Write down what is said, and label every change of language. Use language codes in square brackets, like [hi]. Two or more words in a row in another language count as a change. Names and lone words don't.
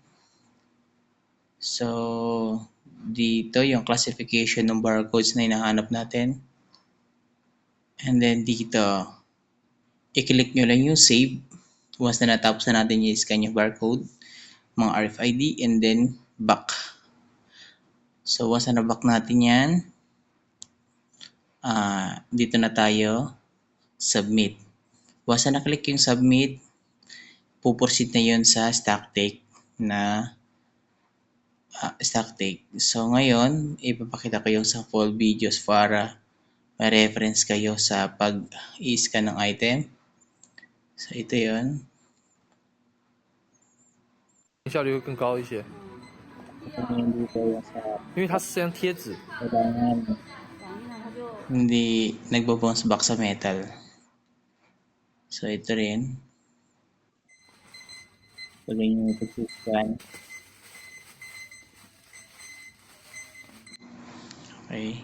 [tl] So, dito yung classification ng barcodes na hinahanap natin. [en] And then, [tl] dito, i-click nyo lang yung save. Once na natapos na natin yung scan yung barcode, mga RFID, [en] and then back. [tl] So, once na back natin yan, dito na tayo, submit. Once na na-click yung submit, puproceed na yun sa [en] stock take [tl] na [en] stock take. [tl] So, ngayon, ipapakita ko yung [en] sample videos [tl] para may reference kayo sa pag-i-scan ng item. So, ito yun. [zh] 效率会更高一些，因为它是像贴纸。 [tl] Hindi nagbo-bounce back sa metal. So, ito rin. Pag yung ito-scan. Okay.